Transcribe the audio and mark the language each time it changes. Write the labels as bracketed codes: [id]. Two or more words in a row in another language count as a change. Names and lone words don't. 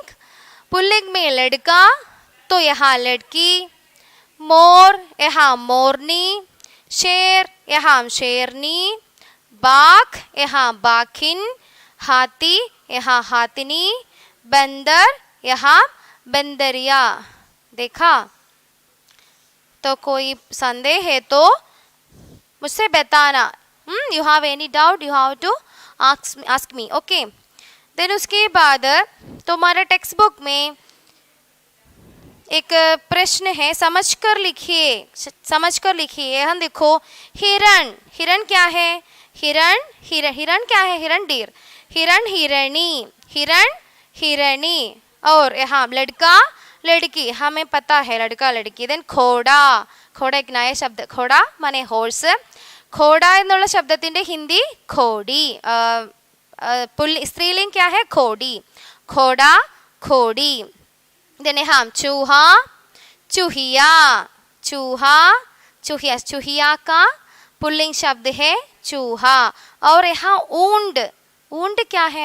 [hi] पुल्लिंग में लड़का तो यहाँ लड़की, मोर यहाँ मोरनी, शेर यहाँ शेरनी, बाघ यहाँ बाघिन, हाथी यहाँ हाथिनी, बंदर यहाँ बंदरिया। देखा? तो कोई संदेह है तो मुझसे बताना। [en] You have any doubt you have to ask me, okay. [hi] देन उसके बाद तुम्हारे [en] text book [hi] में एक प्रश्न है, समझकर लिखिए, समझकर लिखिए। हम देखो हिरण, हिरण क्या है? हिरण हिरण क्या है? हिरण डीर, हिरण हिरणी, हिरण हिरणी। और यहाँ लड़का लड़की, हमें पता है लड़का लड़की। देन घोड़ा, घोड़ा एक नया शब्द, घोड़ा माने हॉर्स। [ml] घोड़ा എന്നുള്ള ശബ്ദത്തിന്റെ ഹിന്ദി ഘോടി, [hi] स्त्रीलिंग क्या है? घोड़ी, घोड़ा घोड़ी। देन यहाँ चूहा चूहिया, चूहा चूहिया, चूहिया का पुल्लिंग शब्द है चूहा। और यहाँ ऊंट, ऊंट क्या है?